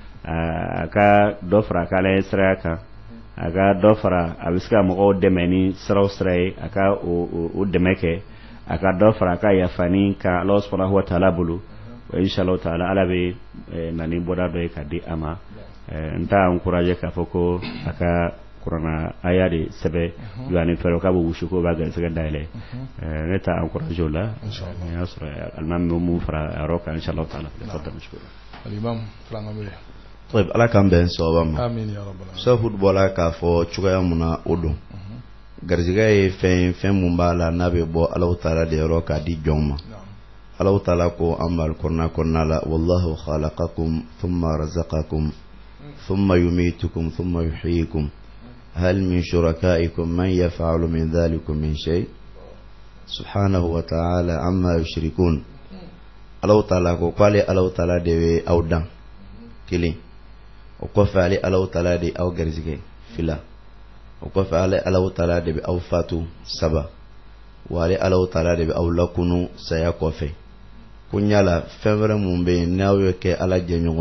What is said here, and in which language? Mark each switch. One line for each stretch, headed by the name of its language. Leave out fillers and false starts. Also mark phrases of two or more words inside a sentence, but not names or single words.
Bambara: a ka dɔ fara a ka Ala siraya kan a ka dɔ fara a bɛ se ka mɔgɔw dɛmɛ ni siraw sira ye a ka o dɛmɛ kɛ a ka dɔ fara a ka yafani ka Ala
Arabic: سبحانه وتعالى
Bambara: bolo
Arabic: إن شاء الله تعالى
Bambara: Ala bɛ na ni bɔda dɔ ye ka di a ma n t'a encourager k'a fɔ ko a ka kuranɛ aya de sɛbɛ yani fɛrɛ k'a bɛ wusu ko b'a garisɛgɛ dayɛlɛ ne t'a encourager o la n y'a sɔrɔ alimami bɛ mun fara a yɔrɔ kan
Arabic: إن شاء الله تعالى
Bambara: alimam filanan bɛ طيب Ala k'an bɛn sababa ma
Arabic: آمين يا رب العالمين
Bambara: Safud bɔra k'a fɔ cogoya mun na o don garisɛgɛ ye fɛn mun b'a la n'a bɛ bɔ Alahu Taala de yɔrɔ k'a di jɔn ma Alahu Taala ko an b'a kɔnɔna la
Arabic: والله خلقكم ثم رزقكم ثم يميتكم ثم يحييكم هل من شركائكم من يفعل من ذلكم من شيء سبحانه وتعالى عما يشركون
Bambara: Alahu Taala ko k'ale Alahu Taala de bɛ aw dan kelen o kɔfɛ ale Alahu Taala de aw garisɛgɛ fila o kɔfɛ ale Alahu Taala de bɛ aw fatu saba wa ale Alahu Taala de bɛ aw lakunu saya kɔfɛ ko ɲala fɛn wɛrɛ mun bɛ yen n'aw ye kɛ Ala jɛɲɔgɔn